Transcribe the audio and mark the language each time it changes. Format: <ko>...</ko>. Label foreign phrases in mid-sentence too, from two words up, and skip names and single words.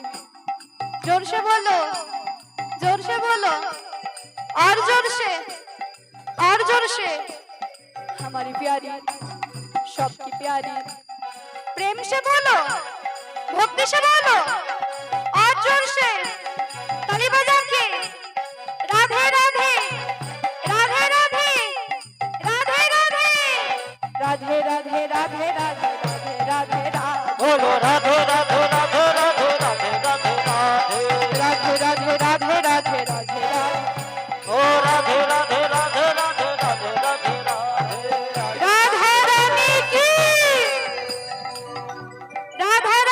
<hi>जोर से बोलो, जोर से बोलो, और जोर से, और जोर से। हमारी प्यारी, सबकी प्यारी, प्रेम से बोलो, भक्ति से बोलो, और जोर से ताली बजा के। राधे राधे, राधे राधे, राधे राधे, राधे राधे, राधे राधे, राधे राधे, राधे। बोलो राधे राधे राधे राधे राधे राधे राधे राधे राधे, राधे राधे, राधे राधे। ओ राधे राधे राधे राधे राधे राधे राधे राधा रानी की। রাধা</hi>